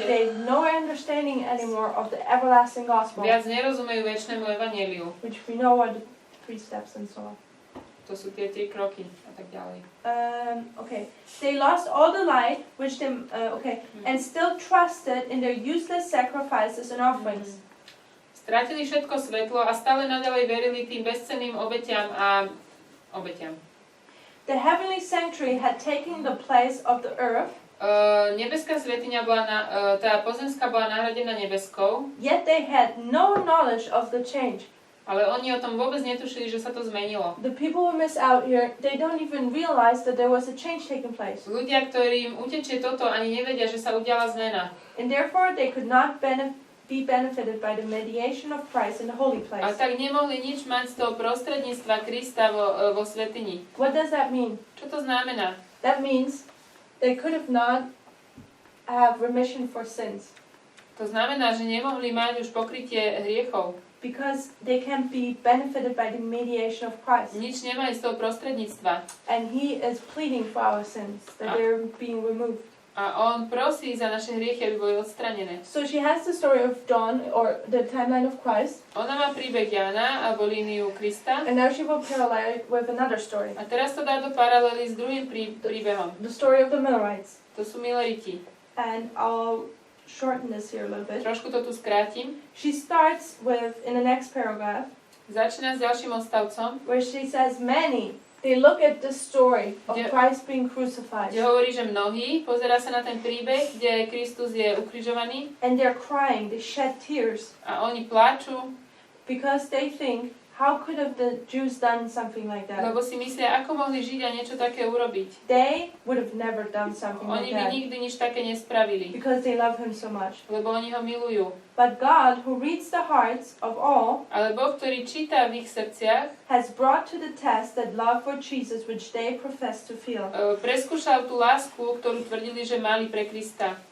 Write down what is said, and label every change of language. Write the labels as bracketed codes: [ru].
[en] They have no understanding anymore of the everlasting gospel, [sk] Viac nerozumejú večnému evanjeliu. [en] which we know are the 3 steps and so on. [sk] To sú tie 3 kroky a tak ďalej. [en] Okay. They lost all the light, which they, and still trusted in their useless sacrifices and offerings. [sk] Strátili všetko svetlo a stále naďalej verili tým bezcenným obetiam a obetiam. [en] The heavenly sanctuary had taken the place of the earth, [sk] Nebeská svätyňa bola tá pozemská bola nahradená nebeskou, [en] yet they had no knowledge of the change. [sk] ale oni o tom vôbec netušili, že sa to zmenilo. [en] The people who miss out here, they don't even realize that there was a change taking place. [sk] Ľudia, ktorým utečie toto, ani nevedia, že sa udiala zmena. [en] And therefore they could not be benefited by the mediation of Christ in the holy place. [sk] tak nemohli nič mať z toho prostredníctva Krista vo svätyni. [en] What does that mean? [sk] Čo to znamená? [en] That means they could have not have remission for sins, [sk] To znamená, že nemohli mať už pokrytie hriechov. [en] because they can't be benefited by the mediation of Christ. [sk] Nič nemali z toho prostredníctva. [en] And he is pleading for our sins, that they're being removed. [sk] A on prosí za naše hriechy, aby boli odstranené. [en] So she has the story of John, or the timeline of Christ, [sk] Ona má príbeh Jána alebo líniu Krista. [en] and now she will parallel it with another story, [sk] A teraz to dá do paralely s druhým príbehom. [en] the story of the Millerites. [sk] To sú Milleriti. [en] And I'll shorten this here a little bit. [sk] Trošku to tu skrátim. [en] She starts with, in the next paragraph, [sk] Začína s ďalším odstavcom, [en] where she says, many, they look at the story of Yeah. Christ being crucified, [sk] kde hovorí, že mnohí pozerá sa na ten príbeh, kde Kristus je ukrižovaný [en] and they're crying, they shed tears, [sk] a oni pláču, [en] because they think, how could have the Jews done something like that? [sk] lebo si myslia, ako mohli Židia niečo také urobiť. [en] They would have never done something [sk] Oni by [en] that, [sk] nikdy nič také nespravili, [en] because they love him so much. [sk] lebo oni ho milujú. [en] But God, who reads the hearts of all, [sk] Ale Boh, ktorý číta v ich srdciach, [en] has brought to the test that love for Jesus which they profess to feel. [sk] preskúšal tú lásku, ktorú tvrdili, že mali pre Krista.